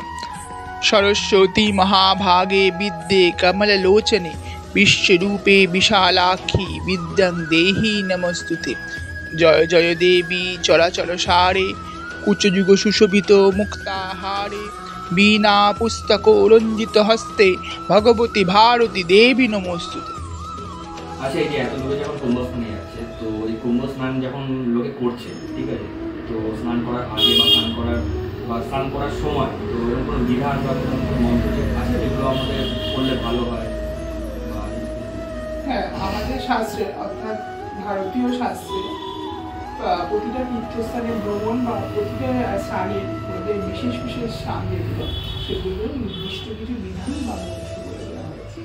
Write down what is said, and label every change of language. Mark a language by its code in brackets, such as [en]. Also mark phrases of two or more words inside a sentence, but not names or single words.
[sa] सरस्वती महाभागे विद्ये कमललोचने विश्वरूपे विशालाक्षी विद्यां देहि नमस्तुते। जय जय देवी चराचर सारे कुचयुग सुशोभित मुक्ताहारे बीना पुस्तक रंजित हस्ते भगवती भारती देवी नमस्तुते। [bn] আচ্ছা এই যে এত লোকে যখন কুম্ভ স্নানে যাচ্ছে তো এই কুম্ভ স্নান যখন লোকে করছে ঠিক আছে তো স্নান করার আগে বা স্নান করার সময় তো এরকম কোনো বিধান বা কোনো মন্ত্র আছে যেগুলো আমাদের করলে ভালো হয়? হ্যাঁ আমাদের শাস্ত্রে অর্থাৎ ভারতীয় শাস্ত্রে প্রতিটা তীর্থস্থানে ভ্রমণ বা প্রতিটা স্থানের মধ্যে বিশেষ বিশেষ স্থান যেগুলো সেগুলো নির্দিষ্ট কিছু বিধান বা মন্ত্র বলে দেওয়া হয়েছে।